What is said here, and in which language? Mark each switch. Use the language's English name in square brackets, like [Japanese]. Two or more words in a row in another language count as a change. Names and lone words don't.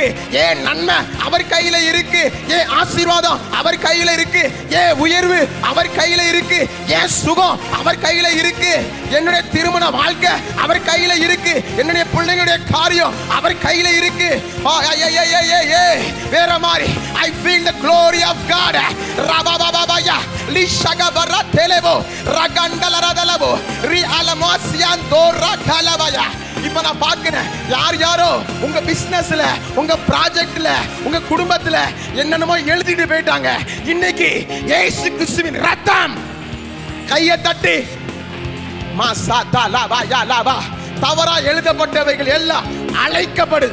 [Tamil] ஏன் நன்மை அவர் கையில இருக்கு. ஏன் ஆசீர்வாதம் அவர் கையில இருக்கு. ஏன் உயர்வு அவர் கையில இருக்கு. ஏன் சுகம் அவர் கையில இருக்கு. என்னுடைய திருமண வாழ்க்கை அவர் கையில இருக்கு. என்னுடைய பிள்ளைங்களுடைய காரியம் அவர் கையில இருக்கு. வேற மாதிரி [English] I feel the glory of God. Rabababaya lishagabara telebo ragandaladalabo ri alamasian dora kalabaya. [Tamil] இப்ப நான் பார்க்கிறேன், யாரோ உங்க பிசினஸ்ல, உங்க ப்ராஜெக்ட்ல, உங்க குடும்பத்துல என்னென்னமோ எழுதிட்டு போயிட்டாங்க. இன்னைக்கு இயேசு கிறிஸ்துவின் ரத்தம் கையை தட்டி தவறா எழுதப்பட்டவைகள் எல்லாம் அழைக்கப்படுது.